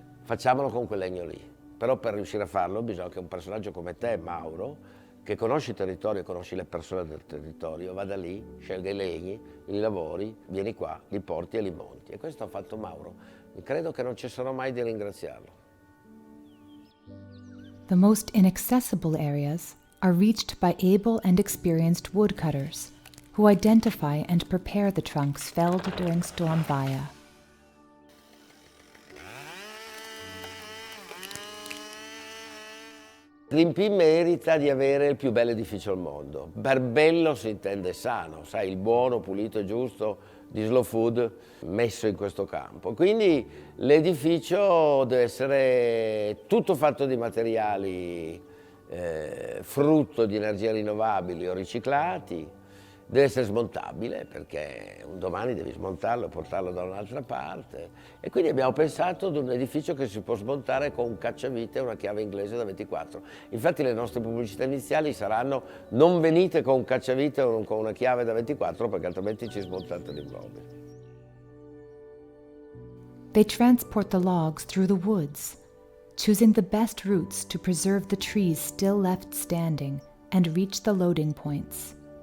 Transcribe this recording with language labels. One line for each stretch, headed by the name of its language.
Italian: Facciamolo con quel legno lì. Però per riuscire a farlo bisogna che un personaggio come te, Mauro, che conosci il territorio e conosci le persone del territorio, vada lì, scelga i legni, li lavori, vieni qua, li porti e li monti. E questo ha fatto Mauro. Credo che non cesserò mai di ringraziarlo.
English: The most inaccessible areas are reached by able and experienced woodcutters, who identify and prepare the trunks felled during Storm Vaia.
Italian: L'INPI merita di avere il più bel edificio al mondo. Per bello si intende sano, sai, il buono, pulito e giusto di Slow Food messo in questo campo. Quindi l'edificio deve essere tutto fatto di materiali frutto di energie rinnovabili o riciclati, deve essere smontabile perché un domani devi smontarlo e portarlo da un'altra parte e quindi abbiamo pensato ad un edificio che si può smontare con un cacciavite e una chiave inglese da 24. Infatti le nostre pubblicità iniziali saranno: non venite con un cacciavite o con una chiave da 24 perché altrimenti ci smontate l'immobile.
English: They transport the logs through the woods, choosing the best routes to preserve the trees still left standing and reach the loading points.